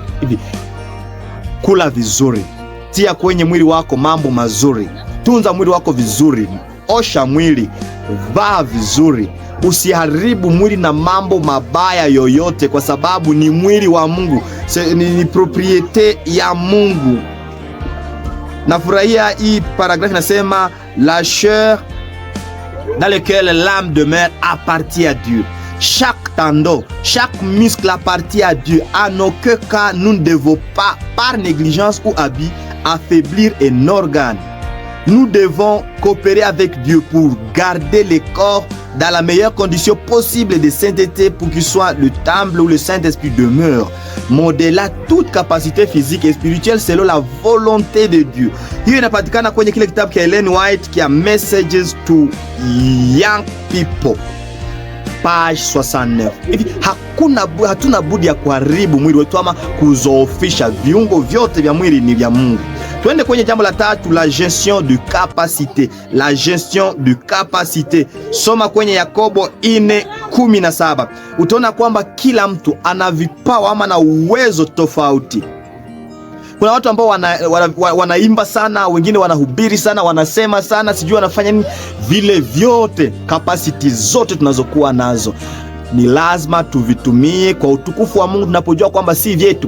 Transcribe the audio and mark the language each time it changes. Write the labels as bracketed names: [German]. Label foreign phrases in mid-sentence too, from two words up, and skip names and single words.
[Swahili] Hivi kula vizuri, tia kwenye mwili wako mambo mazuri, tunza mwili wako vizuri, osha mwili, vaa vizuri. Usiharibu mwili na mambo mabaya yoyote, kwa sababu ni mwili wa Mungu, ni propriete ya Mungu. Nafurahia hii paragraphe inasema [French] la chair dans lequel l'âme demeure appartient à Dieu. Chaque tendon, chaque muscle appartient à Dieu. En aucun cas nous ne devons pas, par négligence ou abus, affaiblir un organe. Nous devons coopérer avec Dieu pour garder les corps dans la meilleure condition possible de sainteté, pour qu'il soit le temple où le Saint-Esprit demeure, modelant toute capacité physique et spirituelle selon la volonté de Dieu. [Swahili] Hiyo inapatikana kwenye kile kitabu cha Ellen White kia Messages to Young People, page 69. Hivi hatuna budi ya kuharibu mwili wetu ama kuzoofisha. Viungo vyote vya mwili ni vya Mungu. Tuende kwenye jambo la tatu, [French] la gestion de capacité. La gestion de capacité. [Swahili] Soma kwenye Yakobo 4:17. Utaona kwamba kila mtu ana vipawa ama na uwezo tofauti. Kuna watu ambao wanaimba sana, wengine wanahubiri sana, wanasema sana, sijui wanafanya nini. Vile vyote, capacity zote tunazokuwa nazo ni lazima tuvitumie kwa utukufu wa Mungu, tunapojua kwamba si vyetu.